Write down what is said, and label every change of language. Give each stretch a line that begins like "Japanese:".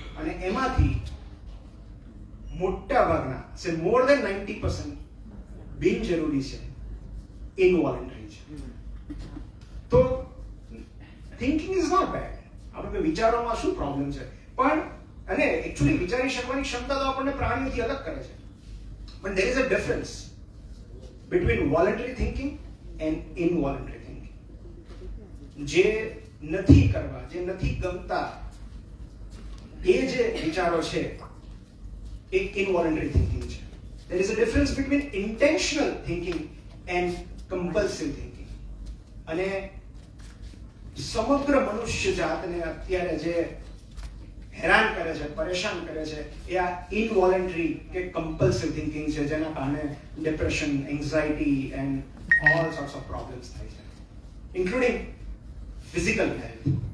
Gujarati: અને એમાંથી મોટા ભાગના છે,
English: more than 90%
Gujarati: બિનજરૂરી છે, ઇનવોલન્ટરી છે. તો
English: Thinking is not bad.
Gujarati: આપણે વિચારોમાં શું પ્રોબ્લેમ છે? પણ અને એકચ્યુઅલી વિચારી શકવાની ક્ષમતા તો આપણને પ્રાણીઓથી અલગ કરે છે.
English: પણ there is a difference between voluntary thinking and involuntary thinking.
Gujarati: જે નથી કરવા, જે નથી ગમતા, એ જે વિચારો છે એ involuntary thinking છે.
English: There is a difference between intentional thinking and
Gujarati: compulsive thinking. અને સમગ્ર મનુષ્ય જાતને અત્યારે જે હેરાન કરે છે, પરેશાન કરે છે, એ આ ઇનવોલન્ટરી કે કમ્પલ્સિવ થિંકિંગ છે, જેના કારણે depression, anxiety
English: and all sorts of problems
Gujarati: થાય છે,
English: Including physical health.